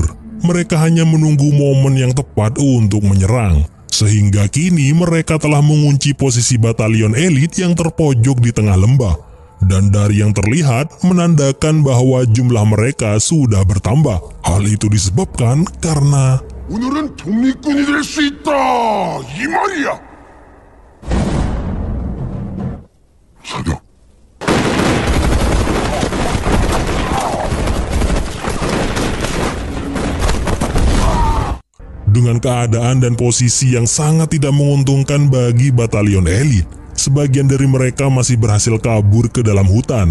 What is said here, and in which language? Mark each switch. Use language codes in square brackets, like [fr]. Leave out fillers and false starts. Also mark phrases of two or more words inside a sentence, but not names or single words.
[id] Mereka hanya menunggu momen yang tepat untuk menyerang. Sehingga kini mereka telah mengunci posisi batalion elit yang terpojok di tengah lembah. Dan dari yang terlihat menandakan bahwa jumlah mereka sudah bertambah. Hal itu disebabkan karena [ko] 오늘은 독립군이 될 수 있다 이 말이야. 사격. [id] dengan keadaan dan posisi yang sangat tidak menguntungkan bagi batalion elit, sebagian dari mereka masih berhasil kabur ke dalam hutan.